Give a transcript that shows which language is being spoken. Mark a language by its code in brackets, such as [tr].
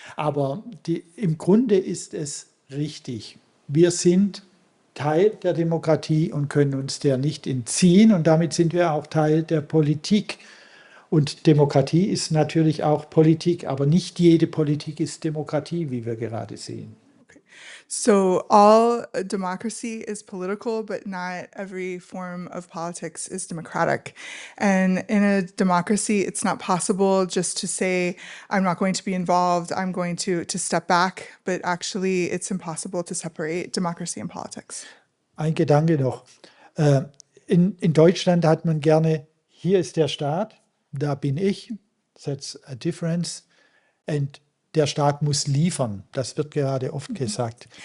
[de] Aber im Grunde ist es richtig. Wir sind Teil der Demokratie und können uns der nicht entziehen. Und damit sind wir auch Teil der Politik. Und Demokratie ist natürlich auch Politik, aber nicht jede Politik ist Demokratie, wie wir gerade sehen. [en] So all democracy is political, but not every form of politics is democratic. And in a democracy, it's not possible just to say, I'm not going to be involved, I'm going to step back, but actually it's impossible to separate democracy and politics. [de] Ein Gedanke noch. In Deutschland hat man gerne, hier ist der Staat, da bin ich, [en] that's a difference, [de] and der Staat muss liefern, das wird gerade oft gesagt.